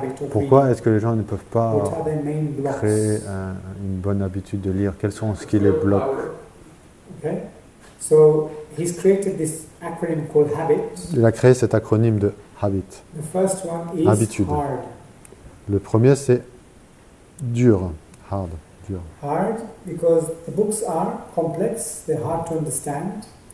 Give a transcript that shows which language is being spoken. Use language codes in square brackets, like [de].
[fr] Pourquoi est-ce que les gens ne peuvent pas créer une bonne habitude de lire? Quels sont ce qui les bloque? [en] Okay. So he's created this acronym called habit. [fr] Il a créé cet acronyme de habit. [en] The first one is [fr] habitude. [en] Hard. [fr] Le premier c'est dur, hard, dur. [en] Hard because the books are complex, they're hard to understand.